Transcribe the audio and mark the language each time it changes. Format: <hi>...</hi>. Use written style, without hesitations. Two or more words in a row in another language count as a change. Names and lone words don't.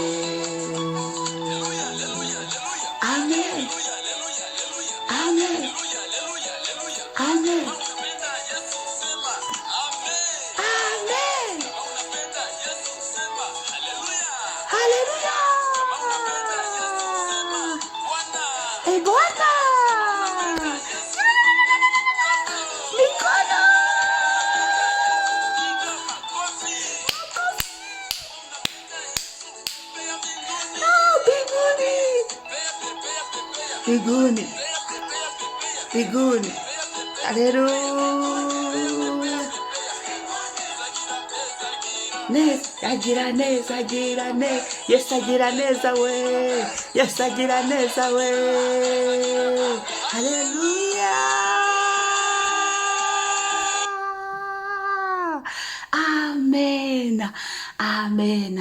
<rw>Amen, amen, amen, amen. Haleluya.</rw> <sw>Bwana mikono mbinguni. mbinguni, mbinguni. Haleluya.</sw> <rw>Neza, agira neza, agira neza, Yesu agira neza we, Yesu agira neza we. Haleluya. Amen, amen.</rw>